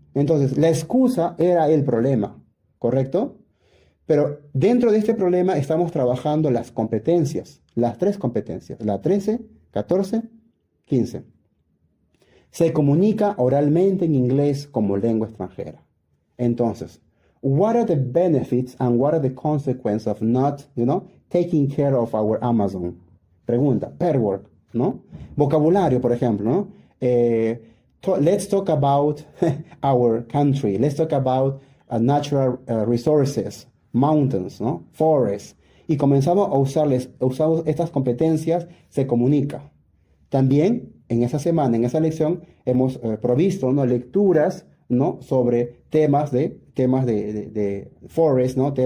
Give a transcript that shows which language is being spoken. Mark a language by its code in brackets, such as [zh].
[es] Entonces, la excusa era el problema, ¿correcto? Pero dentro de este problema estamos trabajando las competencias, las tres competencias, la 13, 14, 15. Se comunica oralmente en inglés como lengua extranjera. [en] Entonces, what are the benefits and what are the consequences of not, taking care of our Amazon? [es] Pregunta, pair work, ¿no? Vocabulario, por ejemplo, ¿no? [en] Let's talk about our country. Let's talk about natural resources, mountains, ¿no? Forests. [es] Y comenzamos a usarles, usamos estas competencias, se comunica. También en esa semana, en esa lección, hemos provisto, ¿no? Lecturas, ¿no? Sobre temas de forest, ¿no?